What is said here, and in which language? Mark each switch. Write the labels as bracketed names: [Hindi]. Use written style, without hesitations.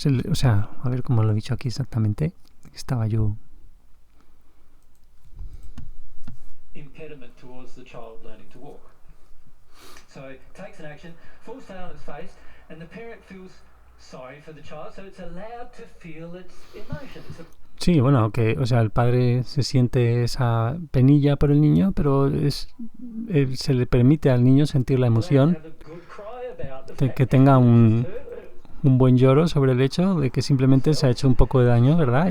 [Spanish] O sea, a ver cómo lo he dicho aquí exactamente. Estaba yo. [English] Impediment towards the child learning to walk. So it takes an action, falls down on its face, and the parent feels sorry for the child, so it's allowed to feel its emotion. [Spanish] Sí, el padre se siente esa penilla por el niño, pero se le permite al niño sentir la emoción, de que tenga un buen lloro sobre el hecho de que simplemente se ha hecho un poco de daño, ¿verdad?